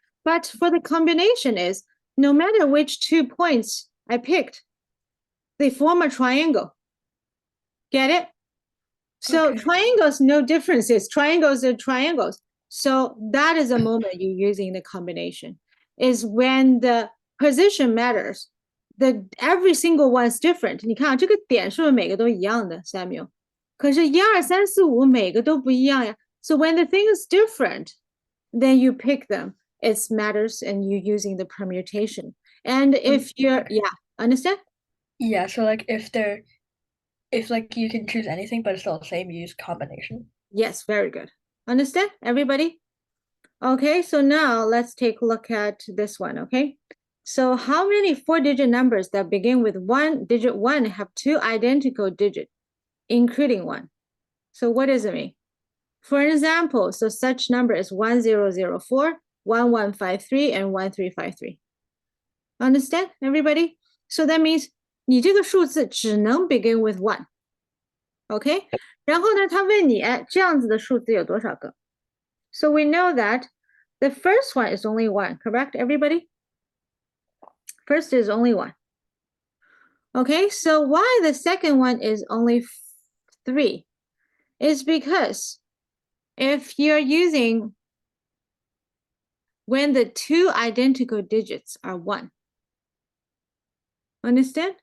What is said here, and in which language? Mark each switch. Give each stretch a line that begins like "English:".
English: But for the combination is, no matter which 2 points I picked, they form a triangle. Get it? So Okay. triangles, no differences. Triangles are triangles. So that is a moment you're using the combination. Is when the position matters. Every single one is different.
Chinese: 你看啊，这个点是不是每个都一样的 ，Samuel？可是1、2、3、4、5每个都不一样呀。
English: So when the thing is different, then you pick them. It matters, and you're using the permutation. And if you're, yeah, understand? Yeah, so like if they're If like you can choose anything, but it's still the same, use combination. Yes, very good. Understand, everybody? Okay, so now let's take a look at this one, okay? So how many four-digit numbers that begin with digit one have two identical digits, including one? So what does it mean? For example, so such number is 1004, 1153, and 1353. Understand, everybody? So that means
Chinese: 你这个数字只能
English: begin with one. OK?
Chinese: 然后呢，他问你，哎，这样子的数字有多少个？
English: So we know that the first one is only one, correct, everybody? First is only one. Okay, so why the second one is only three? Is because if you're using when the two identical digits are one. Understand?